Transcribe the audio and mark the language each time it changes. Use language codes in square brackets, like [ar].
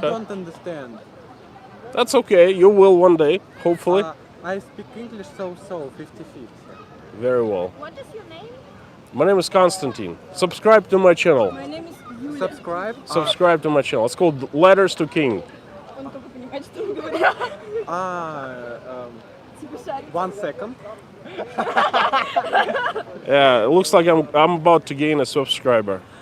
[en] don't understand. That's okay. You will one day, hopefully. I speak English so 50-50. Very well. What is your name? My name is Konstantin. Subscribe to my channel. My name is Юля. Subscribe. Subscribe to my channel. It's called Letters to King. [ru] Он только понимает, что он говорит. [en] 1 second. Yeah, it looks like I'm about to gain a subscriber.